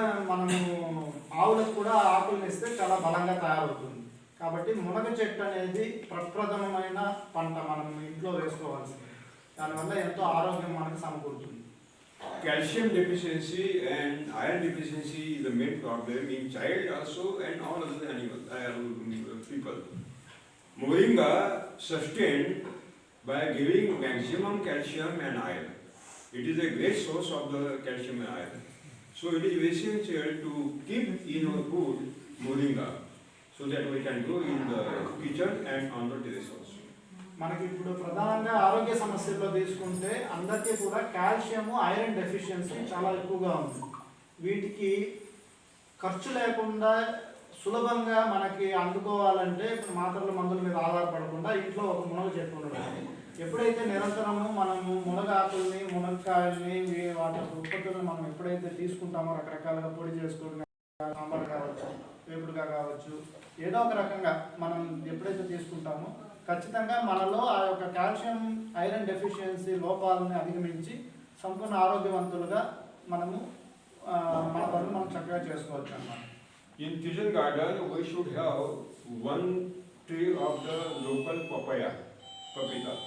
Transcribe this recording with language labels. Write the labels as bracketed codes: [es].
[te] మనము ఆవులకు కూడా ఆకులను ఇస్తే చాలా బలంగా తయారవుతుంది. కాబట్టి మునగ చెట్టు అనేది ప్రప్రథమమైన పంట, మనం ఇంట్లో వేసుకోవాల్సింది. దానివల్ల ఎంతో ఆరోగ్యం మనకు సమకూరుతుంది. [en] Calcium deficiency and iron deficiency is the main problem in child also and all other animals, people. Moringa sustained by giving maximum calcium and iron. It is a great source of the calcium and iron. So it is essential to keep in our food moringa so that we can grow in the kitchen and on the terrace also. [te] మనకి ఇప్పుడు ప్రధానంగా ఆరోగ్య సమస్యల్లో తీసుకుంటే అందరికీ కూడా calcium, iron deficiency చాలా ఎక్కువగా ఉంది. వీటికి ఖర్చు లేకుండా సులభంగా మనకి అందుకోవాలంటే ఇప్పుడు మాత్రల మందుల మీద ఆధారపడకుండా ఇంట్లో ఒక మునగ చెట్టు ఉండడం. ఎప్పుడైతే నిరంతరము మనము మునగాకుల్ని, మునక్కాయల్ని, వాటి ఉత్పత్తులను మనం ఎప్పుడైతే తీసుకుంటామో, రకరకాలుగా పొడి చేసుకుని సాంబార్ కావచ్చు, వేపుడుగా కావచ్చు, ఏదో ఒక రకంగా మనం ఎప్పుడైతే తీసుకుంటామో ఖచ్చితంగా మనలో ఆ యొక్క కాల్షియం, ఐరన్ డెఫిషియన్సీ లోపాలను అధిగమించి సంపూర్ణ ఆరోగ్యవంతులుగా మనము మన పనులు మనం చక్కగా చేసుకోవచ్చు అన్నమాట. [en] In kitchen garden, we should have one tree of the local papaya, papita.